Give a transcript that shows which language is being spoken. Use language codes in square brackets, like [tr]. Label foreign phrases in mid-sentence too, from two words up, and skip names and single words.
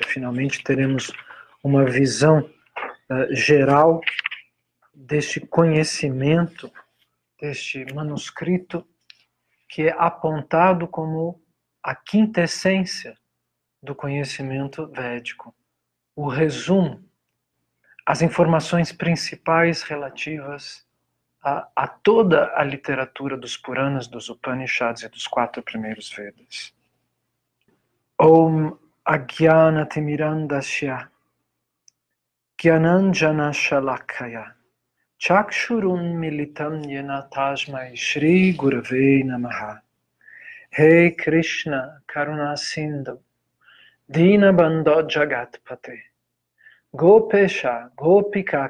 [pt] Finalmente teremos uma visão geral deste conhecimento, deste manuscrito que é apontado como a quintessência do conhecimento védico. O resumo, as informações principais relativas a toda a literatura dos Puranas, dos Upanishads e dos 4 primeiros Vedas. [sa] ॐ अज्ञानतिमिरान्धस्य ज्ञानाञ्जन शलाकया चक्षुरुन् मीलितं येन तस्मै श्री गुरवे नमः. हे कृष्ण करुणा सिन्धो दीनबन्धो जगत्पते गोपेश गोपिका